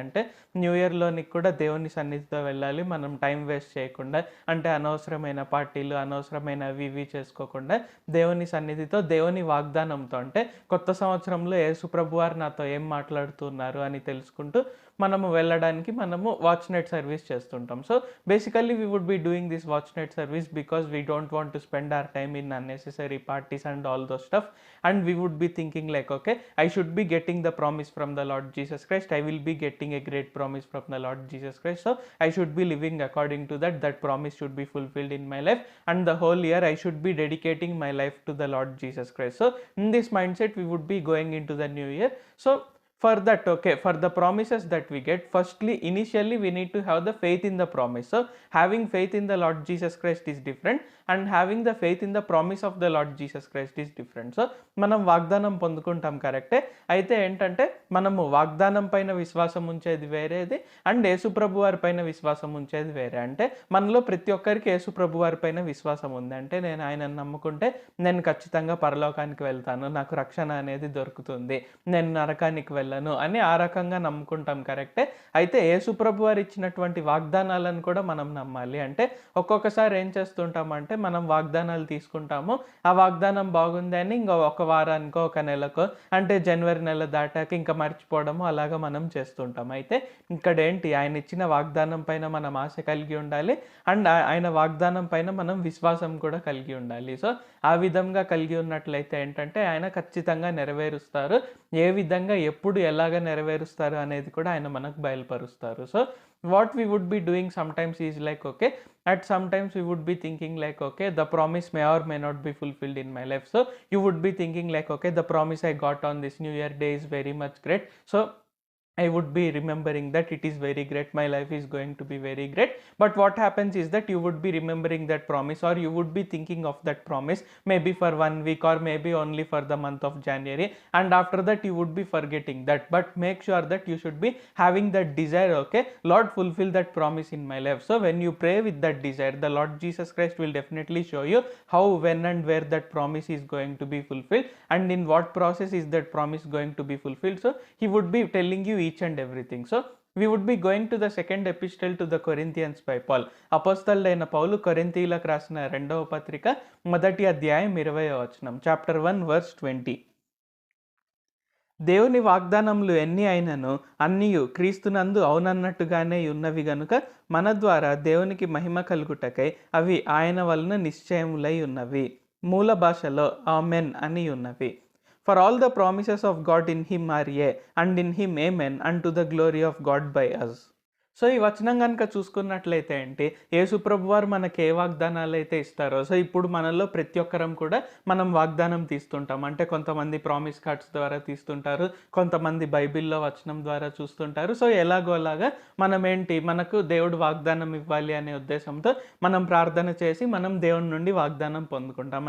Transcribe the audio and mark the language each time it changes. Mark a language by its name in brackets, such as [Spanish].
[Telugu] అంటే, న్యూ ఇయర్‌లోనికి కూడా దేవుని సన్నిధితో వెళ్ళాలి. మనం టైం వేస్ట్ చేయకుండా, అంటే అనవసరమైన పార్టీలు, అనవసరమైన అవి ఇవి చేసుకోకుండా దేవుని సన్నిధితో, దేవుని వాగ్దానంతో అంటే కొత్త సంవత్సరంలో యేసు ప్రభువారు నాతో ఏం మాట్లాడుతున్నారు అని తెలుసుకుంటూ మనము వెళ్ళడానికి మనము వాచ్ నైట్ సర్వీస్ చేస్తుంటాం. [English] So, basically we would be doing this watch night service because we don't want to spend our time in unnecessary parties and all those stuff. And we would be thinking like, okay, I should be getting the promise from the Lord Jesus Christ. I will be getting a great promise from the Lord Jesus Christ. So I should be living according to that. That promise should be fulfilled in my life. And the whole year I should be dedicating my life to the Lord Jesus Christ. So in this mindset, we would be going into the new year. So for that, okay, for the promises that we get, firstly, initially we need to have the faith in the promise. So having faith in the Lord Jesus Christ is different, and having the faith in the promise of the Lord Jesus Christ is different. [Telugu] So మనం వాగ్దానం పొందుకుంటాం కరెక్టే. అయితే ఏంటంటే మనము వాగ్దానం పైన విశ్వాసం ఉంచేది వేరేది, అండ్ యేసుప్రభు వారి పైన విశ్వాసం ఉంచేది వేరే. అంటే మనలో ప్రతి ఒక్కరికి యేసుప్రభు వారి పైన విశ్వాసం ఉంది. అంటే నేను ఆయనను నమ్ముకుంటే నేను ఖచ్చితంగా పరలోకానికి వెళ్తాను, నాకు రక్షణ అనేది దొరుకుతుంది, నేను నరకానికి వెళ్ళను అని ఆ రకంగా నమ్ముకుంటాం కరెక్టే. అయితే యేసుప్రభు వారు ఇచ్చినటువంటి వాగ్దానాలను కూడా మనం నమ్మాలి. అంటే ఒక్కొక్కసారి ఏం చేస్తుంటామంటే మనం వాగ్దానాలు తీసుకుంటాము, ఆ వాగ్దానం బాగుంది అని ఇంకా ఒక వారానికో ఒక నెలకో, అంటే జనవరి నెల దాటాక ఇంకా మర్చిపోవడము అలాగా మనం చేస్తుంటాం. అయితే ఇక్కడ ఏంటి, ఆయన ఇచ్చిన వాగ్దానం పైన మనం ఆశ కలిగి ఉండాలి, అండ్ ఆయన వాగ్దానం పైన మనం విశ్వాసం కూడా కలిగి ఉండాలి. సో ఆ విధంగా కలిగి ఉన్నట్లయితే ఏంటంటే ఆయన ఖచ్చితంగా నెరవేరుస్తారు. ఏ విధంగా, ఎప్పుడు, ఎలాగ నెరవేరుస్తారు అనేది కూడా ఆయన మనకు బయలుపరుస్తారు. [English] So what we would be doing sometimes is like, okay, at sometimes we would be thinking like, okay, the promise may or may not be fulfilled in my life. So you would be thinking like, okay, the promise I got on this new year day is very much great, so I would be remembering that it is very great, my life is going to be very great. But what happens is that you would be remembering that promise, or you would be thinking of that promise maybe for 1 week or maybe only for the month of January, and after that you would be forgetting that. But make sure that you should be having that desire, okay, Lord, fulfill that promise in my life. So when you pray with that desire, the Lord Jesus Christ will definitely show you how, when and where that promise is going to be fulfilled, and in what process is that promise going to be fulfilled. So he would be telling you each and everything. So we would be going to the second epistle to the Corinthians by Paul. [Telugu] అపోస్తలుడైన పౌలు కొరింథీయులకు రాసిన రెండవ పత్రిక మొదటి అధ్యాయం 20వ వచనం, chapter 1 verse 20. దేవుని వాగ్దానములు ఎన్ని అయినను అన్నియు క్రీస్తునందు అవునన్నట్టుగానే ఉన్నవి గనుక మన ద్వారా దేవునికి మహిమ కలుగుటకై అవి ఆయన వలన నిశ్చయములై ఉన్నవి. మూల భాషలో ఆమెన్ అని ఉన్నవి. [English] For all the promises of God in him are yea, and in him amen, unto the glory of God by us. [Telugu] So ఈ వచనం కనుక చూసుకున్నట్లయితే ఏంటి, యేసుప్రభు వారు మనకి ఏ వాగ్దానాలు అయితే ఇస్తారో, సో ఇప్పుడు మనలో ప్రతి ఒక్కరం కూడా మనం వాగ్దానం తీస్తుంటాం. అంటే కొంతమంది ప్రామిస్ కార్డ్స్ ద్వారా తీస్తుంటారు, కొంతమంది బైబిల్లో వచనం ద్వారా చూస్తుంటారు. సో ఎలాగోలాగా మనం ఏంటి, మనకు దేవుడు వాగ్దానం ఇవ్వాలి అనే ఉద్దేశంతో మనం ప్రార్థన చేసి మనం దేవుని నుండి వాగ్దానం పొందుకుంటాం.